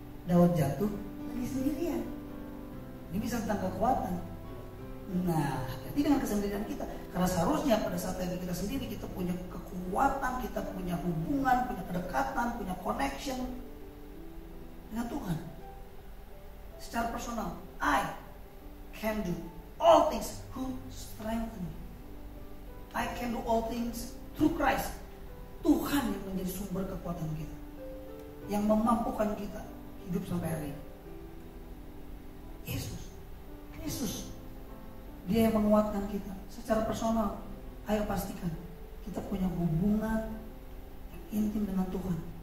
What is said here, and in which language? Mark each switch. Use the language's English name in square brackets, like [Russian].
[Indonesian] Daud jatuh lagi sendirian. Ini bisa tentang kekuatan. Nah, hati dengan kesendirian kita. Karena seharusnya pada saat lagi kita sendiri, kita punya kekuatan, kita punya hubungan, punya kedekatan, punya connection dengan Tuhan. Secara personal, [English] I can do all things who strengthen me. I can do all things through Christ. [Indonesian] Tuhan yang menjadi sumber kekuatan kita, yang memampukan kita hidup sampai hari ini. Yesus, Dia yang menguatkan kita. Secara personal, ayo pastikan kita punya hubungan yang intim dengan Tuhan.